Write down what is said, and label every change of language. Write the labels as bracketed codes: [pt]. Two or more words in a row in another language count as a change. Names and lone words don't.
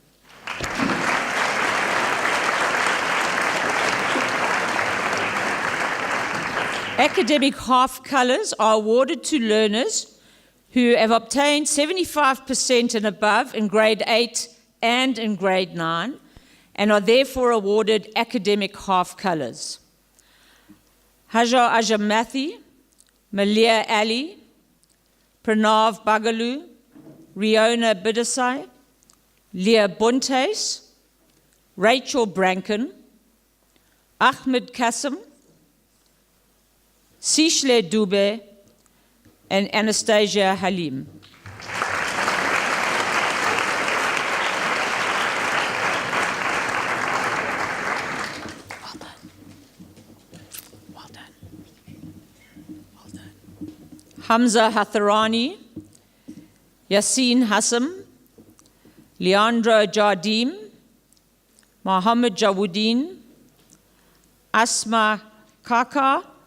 [en] Academic half colours are awarded to learners who have obtained 75% and above in grade 8 and in grade 9 and are therefore awarded academic half colours. Hajar Ajam Mathi, Malia Ali, Pranav Bagalu, Riona Bidasai, Leah Bontes, Rachel Branken, Ahmed Kassim, Sishle Dube, and Anastasia Halim. Hamza Hatharani, Yassine Hassam, Leandro Jardim, Mohammed Jawuddin, Asma Kaka,